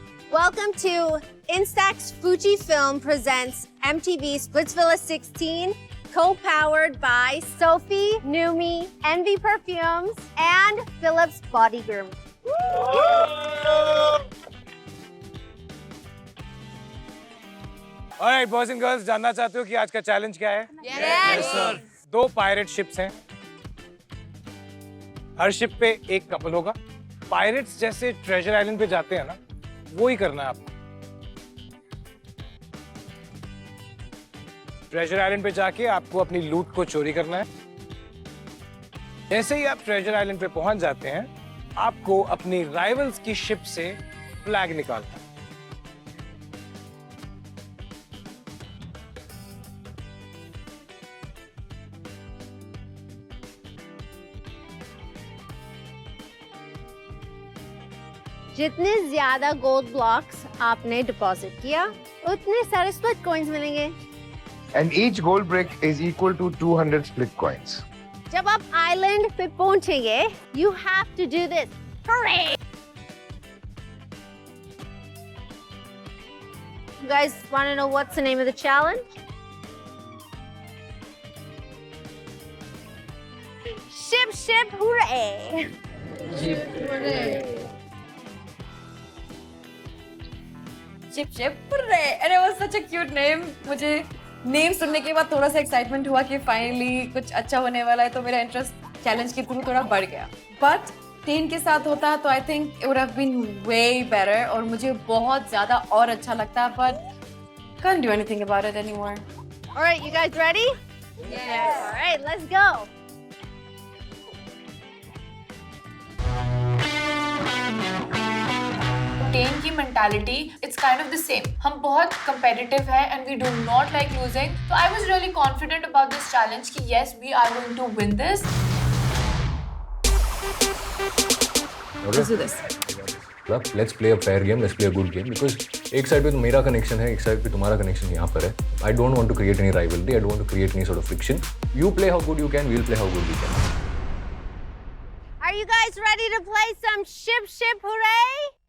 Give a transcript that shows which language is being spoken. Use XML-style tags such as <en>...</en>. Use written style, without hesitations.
<en>Welcome to Instax Fujifilm presents MTV Splitsvilla 16, co-powered by Sophie, Numi, Envy Perfumes, and Philips Body Groom. Alright, boys and girls,</en> <hi>जानना चाहते हो कि आज का challenge क्या है?</hi> <en>Yes,</en> <hi>sir. 2 पायरेट शिप्स हैं। हर शिप पे एक कपल होगा। पायरेट्स जैसे ट्रेजर आइलैंड पे जाते हैं ना, वो ही करना है आपको। ट्रेजर आइलैंड पे जाके आपको अपनी लूट को चोरी करना है। जैसे ही आप ट्रेजर आइलैंड पे पहुंच जाते हैं, आपको अपनी राइवल्स की शिप से फ्लैग निकालना है। जितने ज्यादा गोल्ड ब्लॉक्स आपने डिपॉजिट किया, उतने सारे स्प्लिट कॉइंस मिलेंगे।</hi> <en>And each gold brick is equal to 200 split coins.</en> <hi>जब आप आइलैंड पे पहुंचेंगे,</hi> <en>you have to do this. Hooray! You guys want to know what's the name of the challenge? Ship, hooray! Ship, hooray! And it was such a cute name.</en> <hi>मुझे name सुनने के बाद थोड़ा सा एक्साइटमेंट हुआ कि फाइनली कुछ अच्छा होने वाला है, तो मेरा इंटरेस्ट चैलेंज के थ्रू थोड़ा बढ़ गया।</hi> <en>but 10</en> <hi>के साथ होता तो</hi> <en>I think it would have been way better</en> <hi>और मुझे बहुत ज्यादा और अच्छा लगता,</hi> <en>But can't do anything about it anymore. All right, you guys ready? Yes. All right, let's go. Ten की mentality it's kind of the same.</en> <hi>हम बहुत कंपेटिटिव है</hi> <en>And we do not like losing, तो I was really confident about this challenge कि yes we are going to win this. Let's do this. Let's play a fair game, let's play a good game, because</en> <hi>एक side पे तो मेरा connection है, एक side पे तुम्हारा connection यहाँ पर है।</hi> <en>I don't want to create any rivalry, I don't want to create any sort of friction. You play how good you can, we'll play how good we can. Are you guys ready to play some ship, hooray?</en>